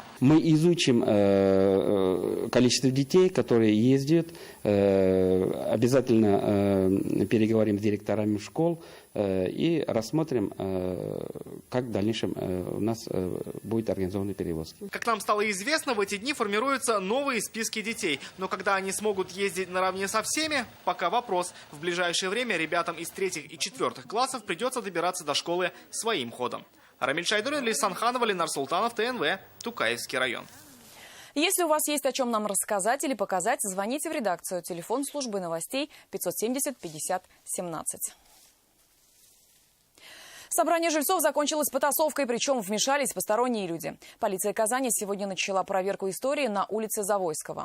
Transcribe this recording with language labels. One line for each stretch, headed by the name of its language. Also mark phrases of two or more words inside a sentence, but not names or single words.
Russian: Мы изучим количество детей, которые ездят, обязательно переговорим с директорами школ и рассмотрим, как в дальнейшем у нас будет организованы перевозки. Как нам стало известно, в эти дни формируются новые списки детей. Но когда они смогут ездить наравне со всеми, пока вопрос. В ближайшее время ребятам из 3-х и 4-х классов придется добираться до школы своим ходом. Рамиль Шайдуллин, Лейсан Ханова, Ленар Султанов, ТНВ, Тукаевский район. Если у вас есть о чем нам рассказать или показать, звоните в редакцию. Телефон службы новостей 570 50 17. Собрание жильцов закончилось потасовкой, причем вмешались посторонние люди. Полиция Казани сегодня начала проверку истории на улице Завойского.